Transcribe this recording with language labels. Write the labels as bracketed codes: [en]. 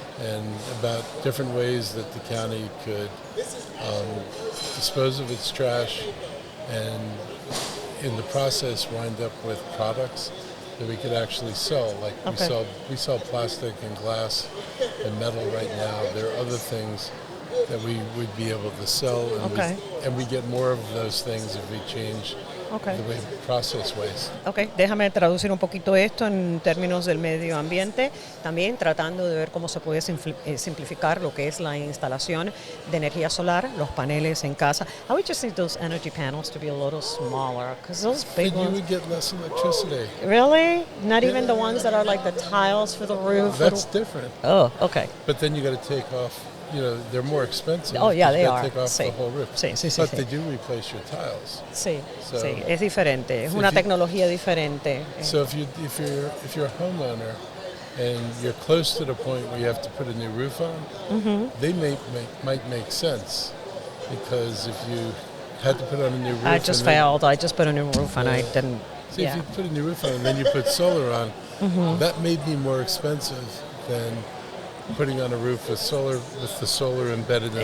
[en] And about different ways that the county could dispose of its trash and in the process wind up with products that we could actually sell. Like we sell plastic and glass and metal right now. There are other things that we would be able to sell, and we get more of those things if we change the way we process waste. [es] Déjame traducir un poquito esto en términos del medio ambiente, también tratando de ver cómo se puede simplificar lo que es la instalación de energía solar, los paneles en casa. [en] I would just need those energy panels to be a little smaller, because those big ones... you would get less electricity. Really? Not even the ones that are like the tiles for the roof? That's different. Oh, okay. But then you got to take off, they're more expensive. Oh, yeah, they are. Take off the whole roof. [es] Sí. [en] But they do replace your tiles. [es] Sí, es diferente, es una tecnología diferente. [en] So if you're a homeowner and you're close to the point where you have to put a new roof on, they might make sense, because if you had to put on a new roof, I just put a new roof on. I didn't. So if you put a new roof on and then you put solar on, that may be more expensive than putting on a roof with the solar embedded in